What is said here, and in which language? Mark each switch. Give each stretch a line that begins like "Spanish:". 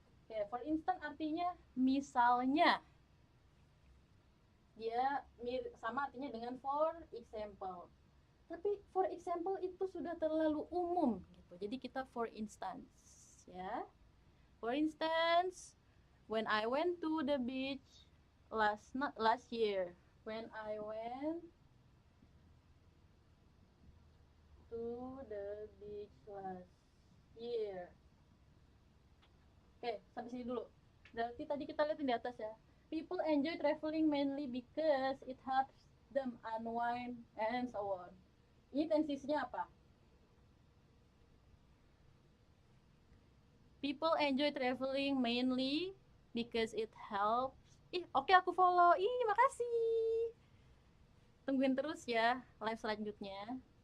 Indonesian: Oke, for instance artinya misalnya. Dia sama artinya dengan for example. Tapi for example itu sudah terlalu umum gitu. Jadi kita for instance ya.
English: For instance, when I went to the beach last year. When I went to the beach last year.
Indonesian: Oke, sampai sini dulu. Berarti tadi kita lihat di atas ya.
English: People enjoy traveling mainly because it helps them unwind and so on.
Indonesian: Ini tensisnya apa?
English: People enjoy traveling mainly because it helps.
Indonesian: Oke, aku follow. Makasih. Tungguin terus ya live selanjutnya.